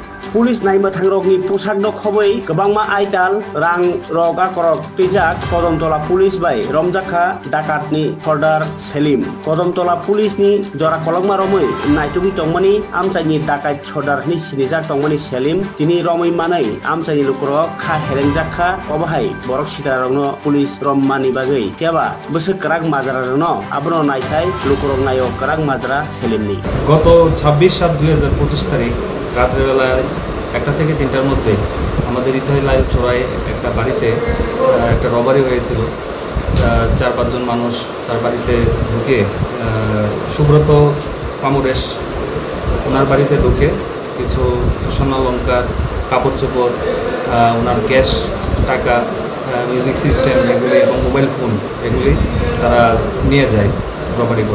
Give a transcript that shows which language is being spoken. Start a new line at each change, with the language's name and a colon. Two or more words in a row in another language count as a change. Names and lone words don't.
Kok Borok: पुलिस नायनो थांग्रगनि पोसाक खबै गोबांमा आइताल रां रग आकरक टिजाक कदमतला पुलिस बाय रमजाखा डाकातनि हरदार सेलिम कदमतला पुलिसनि जरा कलंमा रमै नायटुगि तंमानि आमचाइनि डाकात हरदारनि सिनिजाक तंमानि सेलिम तिनि रमै मानै आमचाइनि लुकरक खा हेरेंजाखा अबाहाय बरक सिदारंनो पुलिस रम्मानि बागै केबा बोसोर कराक माजारारनो आबनो नायथाय लुकरक नायक कराक माजरा सेलिमनि
Bangla: গত 26/7/2025 তারিখ রাত্রিবেলায় 1টা থেকে 3টার মধ্যে আমাদের ইছাইলাইল চোরাই একটা বাড়িতে একটা রবারি হয়েছিল। 4-5 জন মানুষ তার বাড়িতে ঢুকে সুব্রত পামুরেশ ওনার বাড়িতে ঢুকে কিছু স্বর্ণালঙ্কার কাপড় চোপড় ওনার ক্যাশ টাকা মিউজিক সিস্টেম এগুলি এবং মোবাইল ফোন এগুলি তারা নিয়ে যায় রবারি করে।